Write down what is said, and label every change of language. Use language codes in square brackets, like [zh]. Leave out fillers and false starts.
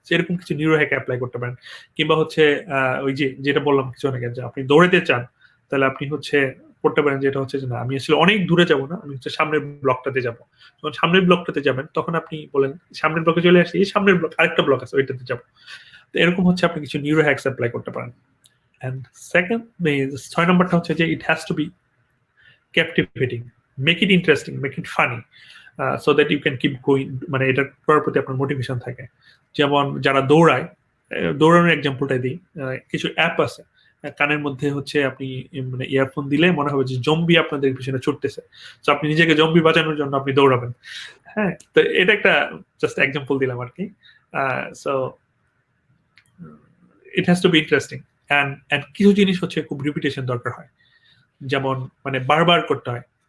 [bn] সেরকম কিছু neuro hack apply করতে পারেন। কিংবা হচ্ছে ওই যে যেটা বললাম কিছু আগে, যে আপনি দৌড়াতে চান, তাহলে আপনি হচ্ছে করতে পারেন যেটা হচ্ছে যে না আমি আসলে অনেক দূরে যাব না, আমি হচ্ছে সামনের ব্লকটাতে যাব। যখন সামনের ব্লকটাতে যাবেন তখন আপনি বলেন সামনের ব্লকে চলে আসি, এই সামনের ব্লক আরেকটা ব্লক আছে ওইটাতে যাবো। তো এরকম হচ্ছে আপনি কিছু নিউরো হ্যাকস অ্যাপ্লাই করতে পারেন। [en] And second, [bn] 6 নম্বরটা হচ্ছে যে [en] it has to be captivating, make it interesting, make it funny, so that you can keep going, [bn] মানে এটা করার প্রতি আপনার মোটিভেশন থাকে। যেমন যারা দৌড়ায়, দৌড়ানোর এক্সাম্পলটাই দিই, কিছু অ্যাপ আছে কানের মধ্যে হচ্ছে আপনি মানে ইয়ারফোন দিলে মনে হবে যে জম্বি আপনাদের পিছনে ছুটতেছে, তো আপনি নিজেকে জম্বি বাঁচানোর জন্য আপনি দৌড়াবেন। হ্যাঁ, তো এটা একটা জাস্ট এক্সাম্পল দিলাম আর কি। [en] so it has to be interesting and [bn] কিছু জিনিস হচ্ছে খুব রিপিটেশন দরকার হয়, যেমন মানে বারবার করতে হয়।